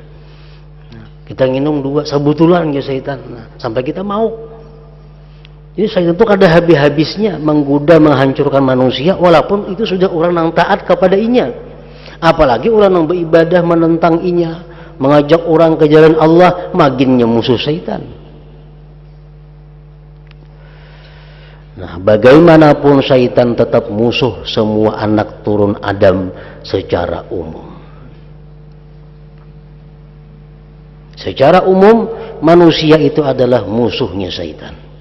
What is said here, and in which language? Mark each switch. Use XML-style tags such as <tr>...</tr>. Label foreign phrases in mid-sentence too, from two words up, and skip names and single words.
<id>Nah, kita minum 2 sebutulan ke syaitan. Nah, sampai kita mau. Jadi syaitan itu kada habis-habisnya menggoda, menghancurkan manusia, walaupun itu sudah orang yang taat kepada inya. Apalagi orang yang beribadah menentang inya, mengajak orang ke jalan Allah, maginnya musuh syaitan. Nah, bagaimanapun syaitan tetap musuh semua anak turun Adam secara umum. Secara umum manusia itu adalah musuhnya syaitan.</id>